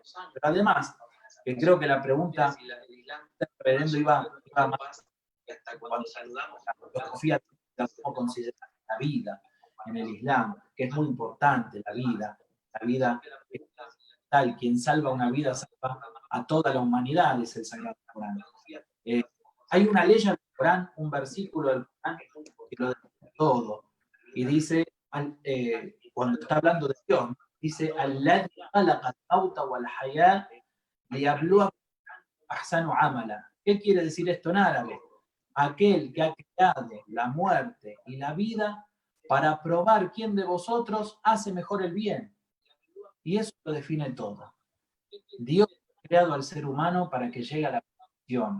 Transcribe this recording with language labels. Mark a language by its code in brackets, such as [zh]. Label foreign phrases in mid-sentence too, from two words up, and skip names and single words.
[es] Pero además, que creo que la pregunta del reverendo iba más, cuando saludamos a la filosofía, cómo considerar la vida en el Islam, que es muy importante la vida es tal, quien salva una vida salva a toda la humanidad, es el Sagrado Corán. Hay una ley del Corán, un versículo del Corán que lo define todo, y dice, cuando está hablando de Dios, dice, [ar] الذي خلق الموت والحياة ليبلوكم أحسن عملا. [es] ¿Qué quiere decir esto en árabe? Aquel que ha creado la muerte y la vida para probar quién de vosotros hace mejor el bien. Y eso lo define todo. Dios ha creado al ser humano para que llegue a la perfección.